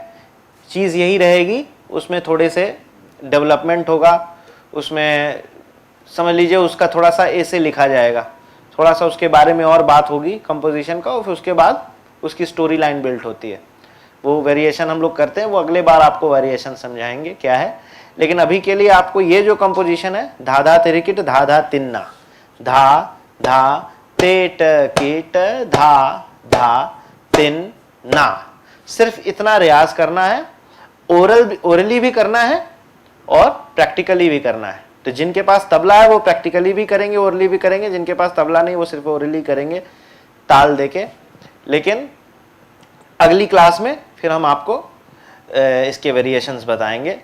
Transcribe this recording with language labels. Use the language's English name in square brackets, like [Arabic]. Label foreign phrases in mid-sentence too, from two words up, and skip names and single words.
[Hindi] चीज़ यही रहेगी, उसमें थोड़े से डेवलपमेंट होगा, उसमें समझ लीजिए उसका थोड़ा सा ऐसे लिखा जाएगा, थोड़ा सा उसके बारे में और बात होगी कंपोजिशन का, और फिर उसके बाद उसकी [English] story line built [Hindi] होती है। वो वेरिएशन हम लोग करते हैं, वो अगले बार आपको वेरिएशन समझाएंगे क्या है। लेकिन अभी के लिए आपको ये जो कंपोजिशन है, धा धा तिरिकिट धा धा तिन्ना, धा धा तेट कीट धा धा तिन ना, सिर्फ इतना रियाज करना है। ओरली भी करना है और प्रैक्टिकली भी करना है। तो जिनके पास तबला है वो प्रैक्टिकली भी करेंगे, ओरली भी करेंगे, जिनके पास तबला नहीं वो सिर्फ ओरली करेंगे ताल देके। लेकिन अगली क्लास में फिर हम आपको इसके वेरिएशंस बताएंगे।